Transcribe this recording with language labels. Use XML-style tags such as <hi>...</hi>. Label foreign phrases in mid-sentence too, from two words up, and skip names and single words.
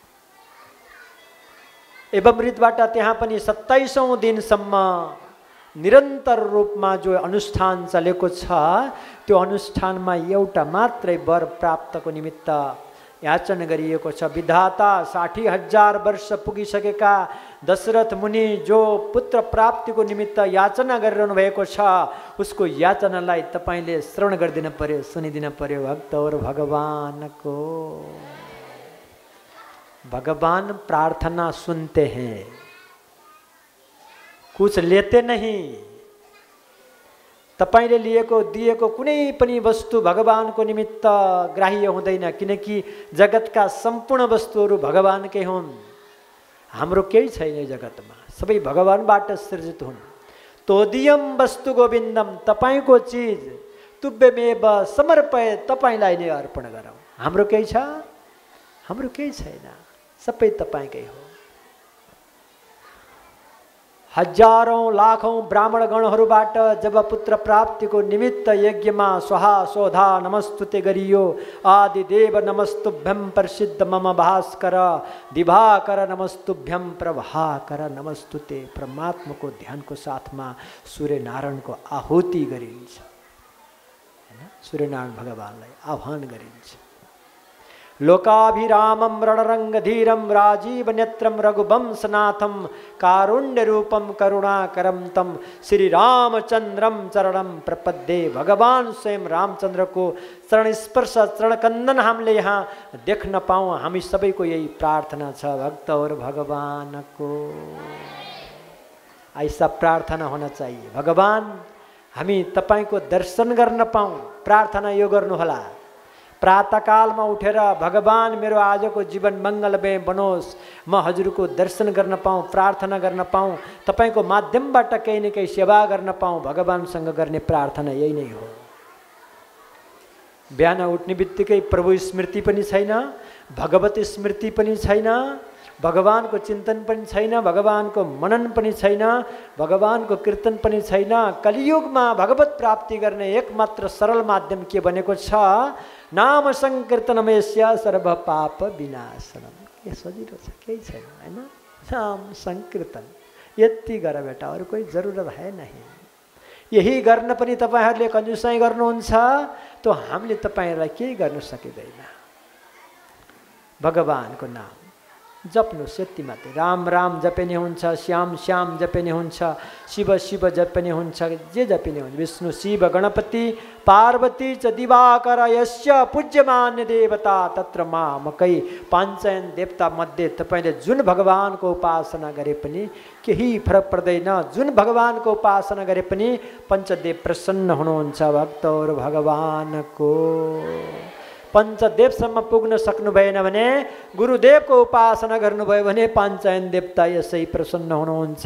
<ne>एवमृतबाट त्यहाँ पनि 27औं दिनसम्म निरन्तर रूपमा जो अनुष्ठान चलेको छ, त्यो अनुष्ठानमा एउटा मात्रै वर प्राप्तको निमित्त याचना गरिएको छ। विधाता 60,000 वर्ष पुगिसकेका दशरथ मुनि जो पुत्र प्राप्तिको निमित्त याचना गरिरहनु भएको छ, उसको याचनालाई तपाईँले श्रवण गरिदिन पर्यो, सुनिदिन पर्यो। भक्तहरू भगवानको,</ne> <hi>भगवान प्रार्थना सुनते हैं, कुछ लेते नहीं।</hi> <ne>तपाईले लिएको दिएको कुनै पनि वस्तु भगवानको निमित्त ग्राह्य हुँदैन, किनकि जगतका सम्पूर्ण वस्तुहरू भगवानकै हुन्। हाम्रो केही छैन जगतमा, सबै भगवानबाट सृजित हुन्।</ne> <sa>तोदियम वस्तु गोविन्दम,</sa> <ne>तपाईँको चिज</ne> <sa>तुभ्यमेव समर्पय,</sa> <ne>तपाईँलाई नै अर्पण गरौँ। हाम्रो केही छ? हाम्रो केही छैन, सबै तपाईँकै हो। हजारौं लाखौं ब्राह्मण गणहरूबाट जब पुत्र प्राप्तिको निमित्त यज्ञमा</ne> <sa>स्वाहा स्वधा नमस्तुते</sa> <ne>गरियो,</ne> <sa>आदिदेव नमस्तुभ्यम प्रसिद्ध मम भास्कर, दिवाकर नमस्तुभ्यम प्रभाकर नमस्तुते,</sa> <ne>परमात्माको ध्यानको साथमा सूर्यनारायणको आहुति गरिन्छ हैन, सूर्यनारायण भगवानलाई आह्वान गरिन्छ।</ne> <sa>लोकाभिरामं रणरंगधीरं राजीव नेत्रं रघुवंशनाथं कारुण्य रूपम करुणाकरम तम श्री रामचंद्रम चरणम प्रपद्ये।</sa> <ne>भगवान स्वयं रामचंद्र को चरण स्पर्श चरण कंदन हामीले यहाँ देख्न पाऊँ, हामी सबैको यही प्रार्थना छ।</ne> <hi>भक्त और भगवान को ऐसा प्रार्थना होना चाहिए।</hi> <ne>भगवान हामी तपाईको दर्शन गर्न पाऊँ, प्रार्थना यो गर्नुहोला। प्रातःकालमा उठेर भगवान मेरो आजको जीवन मङ्गलमय बनोस्, म हजुरको दर्शन गर्न पाऊँ, प्रार्थना गर्न पाऊँ, तपाईको माध्यमबाट केही न केही सेवा गर्न पाऊँ, भगवानसँग गर्ने प्रार्थना यही नै हो। बिहान उठ्ने बित्तिकै प्रभु स्मृति पनि छैन, भगवत स्मृति पनि छैन, भगवानको चिन्तन पनि छैन, भगवानको मनन पनि छैन, भगवानको कीर्तन पनि छैन। कलियुगमा भगवत प्राप्ति गर्ने एकमात्र सरल माध्यम के बनेको छ?</ne> <sa>नाम संकीर्तनमेस्य सर्व पाप विनाशनम।</sa> <ne>ये सजिलो छ, केही छैन हैन। नाम संकीर्तन यति गर बेटा, अरू कोही</ne> <hi>जरुरत है नहीं।</hi> <ne>यही गर्न पनि तपाईहरुले कन्जुसाइ गर्नुहुन्छ, तो हामीले तपाईहरुलाई केही गर्न सकिदैन। भगवानको नाम जप्नु यति मात्रै। राम राम जपिने हुन्छ, श्याम श्याम जपिने हुन्छ, शिव शिव जपिने हुन्छ, जे जपिने हुन्छ।</ne> <sa>विष्णु शिव गणपति पार्वती च दिवाकर यस्य पूज्यमान्य देवता तत्र मामकै।</sa> <ne>पाञ्चयन देवता मध्ये तपाईले जुन भगवानको उपासना गरे पनि केही फरक पर्दैन। जुन भगवानको उपासना गरे पनि पञ्चदेव प्रसन्न हुनुहुन्छ। भक्त और भगवानको पञ्चदेवसम्म पुग्न सक्नु भएन भने, गुरुदेवको उपासना गर्नुभयो भने पाञ्चयन देवता यसै प्रसन्न हुनुहुन्छ।</ne>